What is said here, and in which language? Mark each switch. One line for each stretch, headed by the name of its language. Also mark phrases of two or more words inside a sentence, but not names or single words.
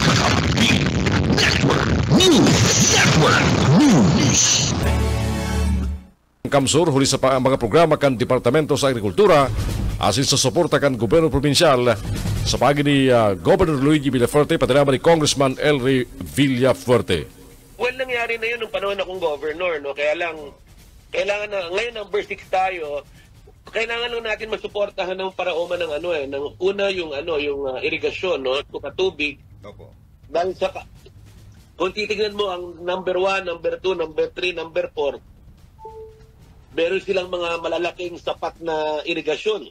Bikol: Kakampi Network News. Kamsur, huli sa mga programa kan Departamento sa Agrikultura, asin sa suporta kan Gobyerno Provinsyal sa pagi ni Governor Luigi Villafuerte, patinama ni Congressman Elry Villafuerte.
Filipino: Well, nangyari na yun nung panahon akong governor, no? Kaya lang, kailangan na, ngayon number 6 tayo, kailangan lang natin masuportahan ng paraoma ng ng una yung irigasyon, no? Patubig. Opo. Dahil sa kung titignan mo ang number 1, number 2, number 3, number 4, meron silang mga malalaking sapat na irigasyon.